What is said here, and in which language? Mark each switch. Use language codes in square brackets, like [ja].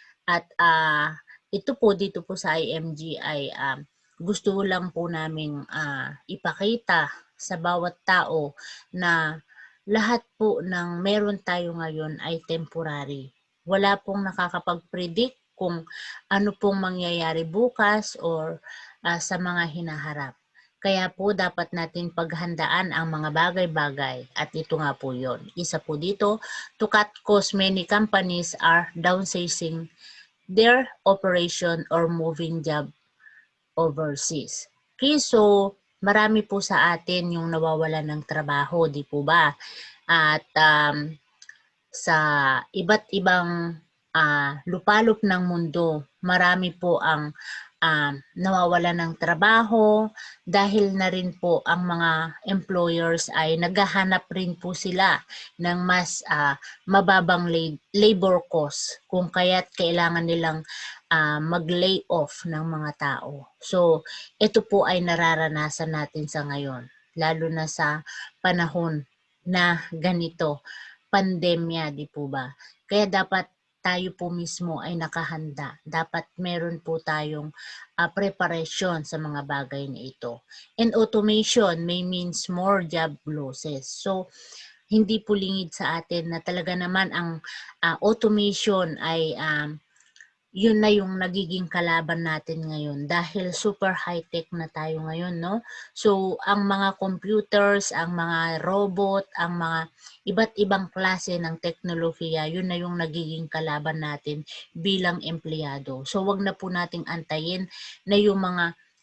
[tl] At ito po dito po sa IMG ay gusto lang po naming ipakita sa bawat tao na lahat po ng meron tayo ngayon ay temporary. Wala pong nakakapag-predict kung ano pong mangyayari bukas or sa mga hinaharap. Kaya po dapat natin paghandaan ang mga bagay-bagay at ito nga po yon. Isa po dito, [en] to cut costs, many companies are downsizing their operation or moving job overseas. [tl] Okay, so marami po sa atin yung nawawalan ng trabaho, di po ba? At sa iba't ibang lupalop ng mundo, marami po ang nawawalan ng trabaho dahil na rin po ang mga employers ay naghahanap rin po sila ng mas mababang labor cost kung kaya't kailangan nilang mag-lay off ng mga tao. So, ito po ay nararanasan natin sa ngayon, lalo na sa panahon na ganito, pandemya, di po ba? Kaya dapat tayo po mismo ay nakahanda. Dapat meron po tayong preparation sa mga bagay na ito. [en] And automation may means more job losses. [tl] So, hindi po lingid sa atin na talaga naman ang automation ay yun na yung nagiging kalaban natin ngayon dahil super high-tech na tayo ngayon, no? So, ang mga computers, ang mga robot, ang mga iba't ibang klase ng teknolohiya, yun na yung nagiging kalaban natin bilang empleyado. So, wag na po nating antayin na yung mga